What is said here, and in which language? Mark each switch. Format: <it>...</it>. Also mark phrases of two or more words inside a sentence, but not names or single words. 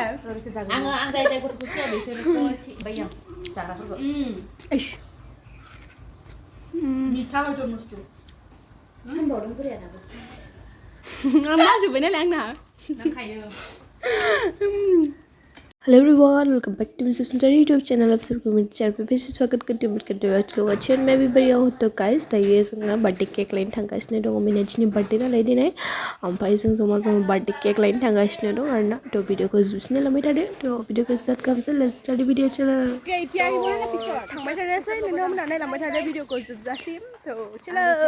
<brx>आङो आं जाय जाय गथ'खौ सिनायो बिसोरखौ बायो आं जाग्राफोरखौ मिठा हयथ' मस्त होनबावदों बोरैया दाबो नांजोब्बाय नालाय आंना नांखायो</brx> <en>hello everyone welcome back to my YouTube channel</en> <hi>आप सबको मेरे चैनल पे फिर से स्वागत करते हैं अच्छे मैं भी बढ़िया हूँ</hi> <brx>तो गाइस दायो जोंना</brx> <en>birthday cake</en> <brx>लायनो थांगासिनो दङ मिनाथिनि बर्थडे नालाय दिनै ओमफ्राय जों जमा जमा</brx> <en>birthday cake</en> <brx>लायनो थांगासिनो दं आरोना थ' भिडिअखौ जोबसिनो लांबाय थादो थ' भिडिअखौ स्टार्ट खालामसै</brx> <en>let's start video</en> <brx>चलो थांबाय थानोसै नोंथांमोनहा नायलांबाय थादो भिडिअखौ जोबजासिम थ' चलो</brx>